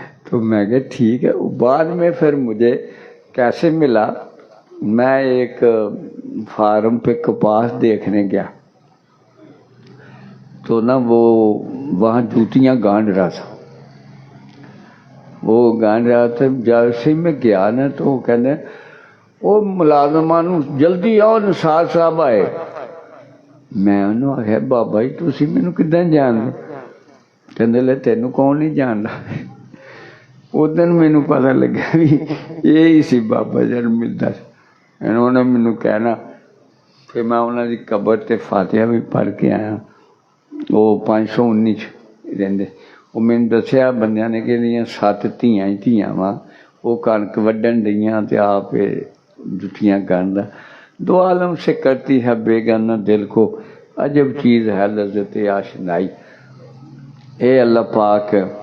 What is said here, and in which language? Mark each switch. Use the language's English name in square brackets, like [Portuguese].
[Urdu] تو میں کہا ٹھیک ہے. بعد میں پھر مجھے کیسے ملا، میں ایک فارم پہ کپاس دیکھنے گیا تو نا وہ وہاں جوتیاں گانڈ رہا تھا. وہ گانڈ رہا تھا. جیسے میں گیا نا تو وہ کہنے وہ ملازمان جلدی آؤ نثار صاحب آئے. [Punjabi] میں انہوں آخیا بابا جی تسی مینوں کداں جان دے؟ کہندے لے تینوں کون نہیں جاندا. اس دن مینوں پتہ لگا بھی یہی سی بابا جی ملدا. انہوں نے مینوں کہنا کہ میں انہوں دی قبر تے فاتحہ بھی پڑھ کے آیا. وہ 519 رہندے. وہ مینوں دسیا بندیاں نے کہ لیاں 7 دھیاں ہی دھیاں وا، وہ کنک وڈن ڈیاں تے آپ جتیاں گاندا. [Urdu] دو عالم سے کرتی ہے بیگانہ دل کو، عجب چیز ہے لذت آشنائی. اے اللہ پاک.